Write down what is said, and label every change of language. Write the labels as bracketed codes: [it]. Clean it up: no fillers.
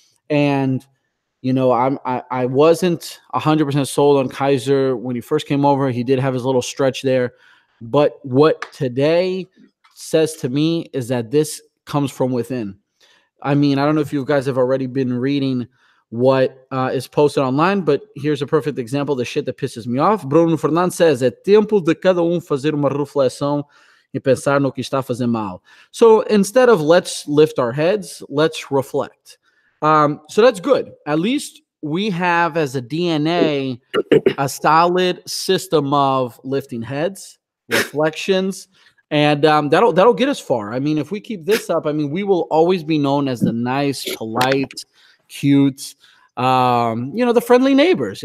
[en] And, you know, I wasn't 100% sold on Kaiser when he first came over. He did have his little stretch there. But what today says to me is that this comes from within. I mean, I don't know if you guys have already been reading what is posted online, but here's a perfect example of the shit that pisses me off. [pt] Bruno Fernandes says, é tempo de cada fazer uma reflexão e pensar no que está fazendo mal. [en] So instead of let's lift our heads, let's reflect. So that's good. At least we have as a DNA a solid system of lifting heads, reflections, and that'll get us far. I mean, if we keep this up, I mean, we will always be known as the nice, polite, cute, the friendly neighbors.